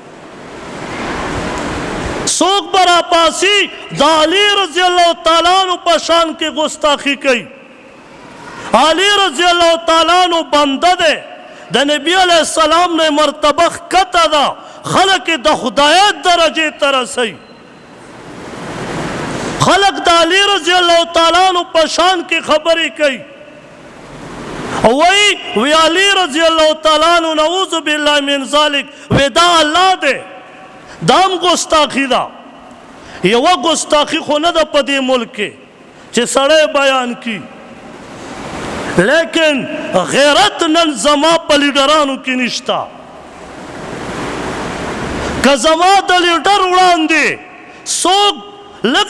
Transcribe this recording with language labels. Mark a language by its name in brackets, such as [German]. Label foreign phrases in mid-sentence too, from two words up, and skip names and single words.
[Pashto] څوک به راپاسي د علي [Arabic] رضی الله تعالی عنہ [Pashto] په شان کې ګستاخي کوي علي [Arabic] رضی الله تعالی عنہ [Pashto] بنده دی د نبی [Arabic] علیہ السلام [Pashto] نه مرتبه ښکته ده خلک د خدایت درجې ته رسوي خلک د علي [Arabic] رضی الله تعالی عنہ [Pashto] په شان کې خبرې کوي وی علی [Arabic] رضی اللہ تعالیٰ عنہ نعوذ باللہ من ذالک [Pashto] وی دا اللہ دے دام گستاخی دا یو گستاخی خو نه ده په دې ملک کې چې سړی بیان کی لیکن غیرت نن زما په لیډرانو کې نشته که زما د لیډر وړاندې څوک لږه